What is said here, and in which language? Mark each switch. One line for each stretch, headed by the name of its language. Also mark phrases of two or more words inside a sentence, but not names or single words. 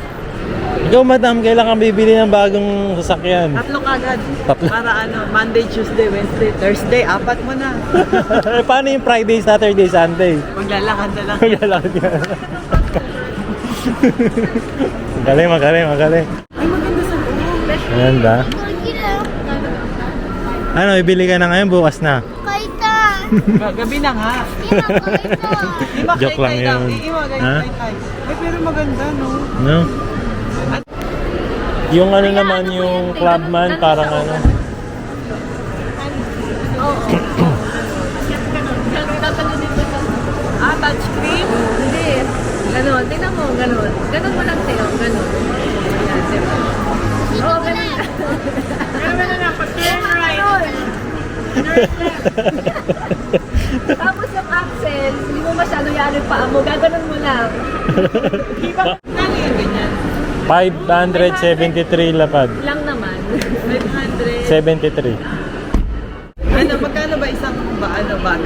Filipino: Ikaw, madam, kailan kang bibili ng bagong sasakyan? Tatlo kagad. Tatlo. Para
English: Monday, Tuesday, Wednesday, Thursday,
Filipino: apat mo na. Paano yung
English: Friday, Saturday, Sunday?
Filipino: Maglalakad na lang. Maglalakad ka. Magaling. Ay, maganda sa loob. Ayan ba?
Japanese: これ綺麗。
Filipino: Ano, ibili ka na ngayon, bukas na.
Japanese: 買いたい。
Filipino: Gabi na nga.
Japanese: 今買いたい。 Ima,
Filipino: Joke lang yun. Iwagay, Ha? kay. Ay, pero maganda, no? No? Yung ano naman, yung Clubman, parang ano. Ah, touchscreen? Hindi. Ganon. Tingnan mo. Ganon. Ganon mo lang sa'yo. Ganon. Yan, diba? Oo, ganon. Ganon na. Pag-
English: turn right.
Filipino: Tapos yung axle, hindi mo masyado yan yung paa mo. Gaganon mo lang. Ano yung ganyan? 573 lapad. Lang naman. 500. 73. Ano, magkano ba isang baga?